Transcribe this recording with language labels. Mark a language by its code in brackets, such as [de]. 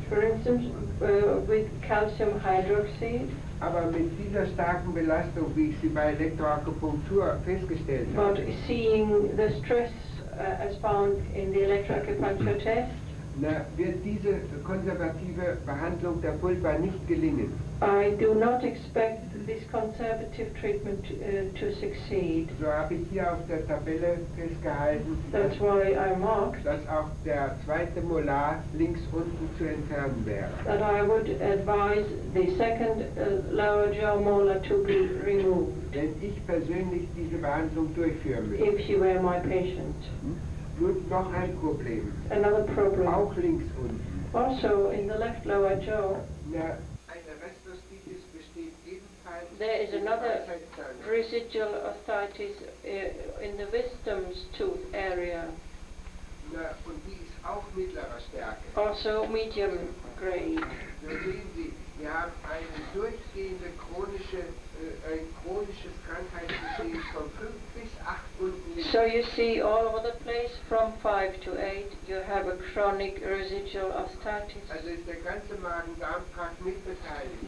[en] for instance, with calcium hydroxide, [de] Aber mit dieser starken Belastung, wie ich sie bei Elektroakupunktur festgestellt [en] but [de] habe, [en] seeing the stress as found in the electroacupuncture test, [de] Na, wird diese konservative Behandlung der Pulpa nicht gelingen? [en] I do not expect this conservative treatment to succeed. [de] So habe ich hier auf der Tabelle festgehalten, [en] That's why I marked [de] dass auch der zweite Molar links unten zu entfernen wäre. [en] that I would advise the second lower jaw molar to be removed [de] Wenn ich persönlich diese Behandlung durchführen müsste. [en] if you were my patient. [de] Nun noch ein Problem. [en] Another problem. [de] Auch links unten. [en] Also in the left lower jaw, [de] Na, eine Restoschitis besteht ebenfalls [en] there is [de] in der [en] another [de] Weisheitszahn. [en] residual osteitis in the wisdom's tooth area, [de] Na, und die ist auch mittlerer Stärke. [en] also medium grade. [de] So sehen Sie, wir haben eine durchgehende ein chronisches Krankheitsgeschehen von 5 bis 8 unten links. [en] So you see all over the place from 5 to 8 you have a chronic residual osteitis. [de] Also ist der ganze Magen-Darm-Trakt mitbeteiligt.